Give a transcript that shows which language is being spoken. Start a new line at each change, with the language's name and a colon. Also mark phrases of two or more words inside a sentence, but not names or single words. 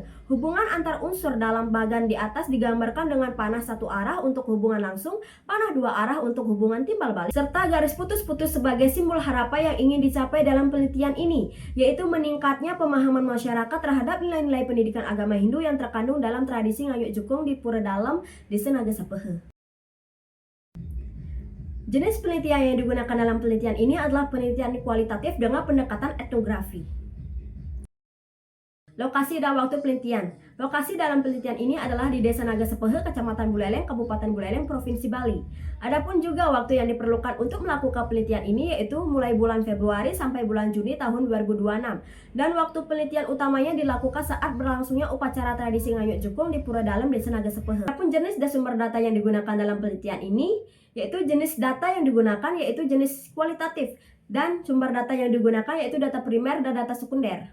Indonesian: Hubungan antar unsur dalam bagan di atas digambarkan dengan panah 1 arah untuk hubungan langsung, panah 2 arah untuk hubungan timbal balik, serta garis putus-putus sebagai simbol harapan yang ingin dicapai dalam penelitian ini, yaitu meningkatnya pemahaman masyarakat terhadap nilai-nilai pendidikan agama Hindu yang terkandung dalam tradisi Ngayuk Jukung di Pura Dalam Desa Naga Sepehe. Jenis penelitian yang digunakan dalam penelitian ini adalah penelitian kualitatif dengan pendekatan etnografi. Lokasi dan waktu penelitian. Lokasi dalam penelitian ini adalah di Desa Naga Sepehe, Kecamatan Buleleng, Kabupaten Buleleng, Provinsi Bali. Adapun juga waktu yang diperlukan untuk melakukan penelitian ini yaitu mulai bulan Februari sampai bulan Juni tahun 2026. Dan waktu penelitian utamanya dilakukan saat berlangsungnya upacara tradisi Ngayuk Jukung di Pura Dalam Desa Naga Sepehe. Adapun jenis dan sumber data yang digunakan dalam penelitian ini yaitu jenis data yang digunakan yaitu jenis kualitatif, dan sumber data yang digunakan yaitu data primer dan data sekunder.